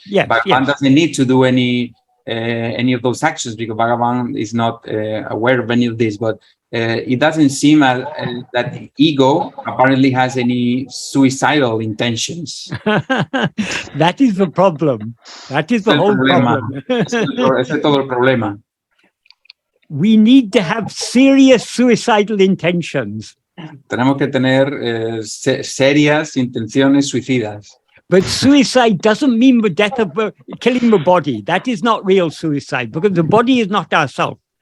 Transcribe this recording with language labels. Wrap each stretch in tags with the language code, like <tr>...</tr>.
<en>Bhagavan doesn't need to do any of those actions, because Bhagavan is not aware of any of this, but it doesn't seem that ego apparently has any suicidal intentions. That is the problem. That is the whole problem.</en> <es>Ese es todo el problema.</es> <en>We need to have serious suicidal intentions.</en> <es>Tenemos que tener serias intenciones suicidas.</es> <en>But suicide doesn't mean the death of killing the body. That is not real suicide because the body is not ourself.</en>